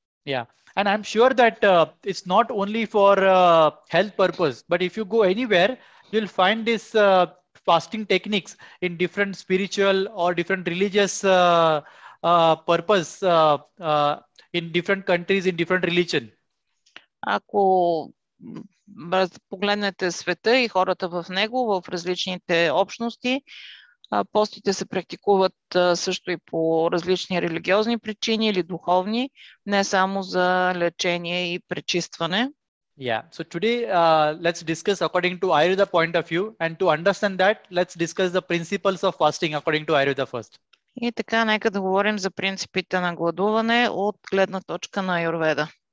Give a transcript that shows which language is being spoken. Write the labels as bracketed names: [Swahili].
[English] Yeah, and I'm sure that it's not only for health purpose, but if you go anywhere, you'll find this fasting techniques in different spiritual or different religious purpose in different countries, in different religion. [Bulgarian] Ако погледнете света и хората в него, в различните общности, постите се практикуват също и по различни религиозни причини или духовни, не само за лечение и пречистване. [English] Yeah. So today, let's discuss according to Ayurveda point of view, and to understand that, let's discuss the principles of fasting according to Ayurveda first. [Bulgarian] И така, нека да говорим за принципите на гладуване от гледна точка на Аюрведа.